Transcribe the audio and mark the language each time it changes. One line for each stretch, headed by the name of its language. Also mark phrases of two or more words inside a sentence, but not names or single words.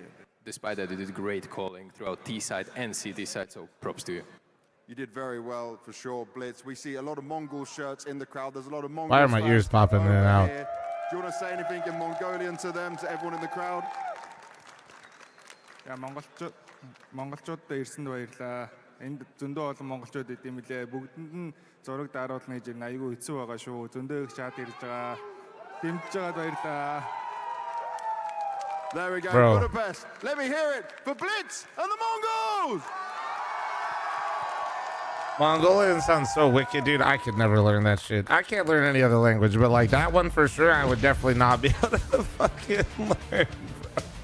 English: Despite that, you did great calling throughout T side and CT side, so props to you. You did very well, for sure, Blitz. We see a lot of Mongol shirts in the crowd. There's a lot of Mongol. Why are my ears popping in and out? Here. Do you want to say anything in Mongolian to them, to everyone in the crowd? Yeah,
Mongolian: монголчуудад ирсэнд баярлаа. Энд зөндөө олон монголчууд идэм билээ. Бүгдэнд нь зураг даруулна гэж айгүй хэцүү байгаа шүү. Зөндөө их чат ирж байгаа. Дэмжиж байгаад баярлаа.
English: There we go, Bro. Budapest. Let me hear it for Blitz and the Mongols! Mongolian sounds so wicked, dude. I could never learn that shit. I can't learn any other language, but like that one for sure, I would definitely not be able to fucking learn, bro.